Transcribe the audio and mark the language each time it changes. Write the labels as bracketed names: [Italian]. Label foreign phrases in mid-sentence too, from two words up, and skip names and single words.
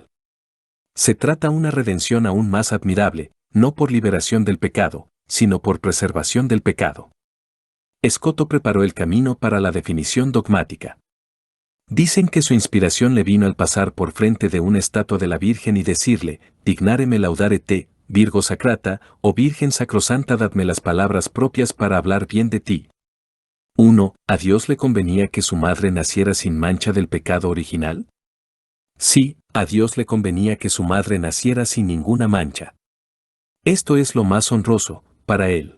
[Spanish] Se trata una redención aún más admirable, no por liberación del pecado, sino por preservación del pecado. Scoto preparó el camino para la definición dogmática. Dicen que su inspiración le vino al pasar por frente de una estatua de la Virgen y decirle, [Latin] dignáreme laudare te, Virgo Sacrata, [Spanish] o Virgen Sacrosanta, dadme las palabras propias para hablar bien de ti. 1. ¿A Dios le convenía que su madre naciera sin mancha del pecado original? Sí, a Dios le convenía que su madre naciera sin ninguna mancha. Esto es lo más honroso, para él.